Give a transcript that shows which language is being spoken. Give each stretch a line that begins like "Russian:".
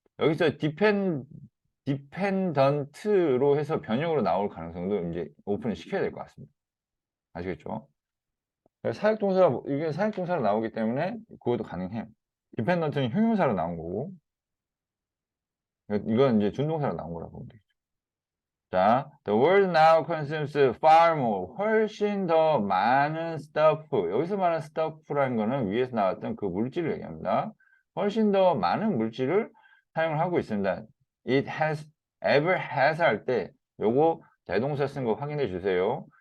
Korean: 여기서 디펜던트로 해서 변형으로 나올 가능성도 이제 오픈을 시켜야 될 것 같습니다. 아시겠죠? 이게 사역동사로 나오기 때문에 그것도 가능해요. 디펜던트는 형용사로 나온 거고, 이건 이제 준동사로 나온 거라고 보면 되겠죠.
English: 자, the world now consumes far more,
Korean: 훨씬 더 많은
English: stuff.
Korean: 여기서 말하는 stuff라는 거는 위에서 나왔던 그 물질을 얘기합니다. 훨씬 더 많은 물질을 사용을 하고 있습니다.
English: It has, ever has
Korean: 할 때 요거 대동사 쓴 거 확인해 주세요.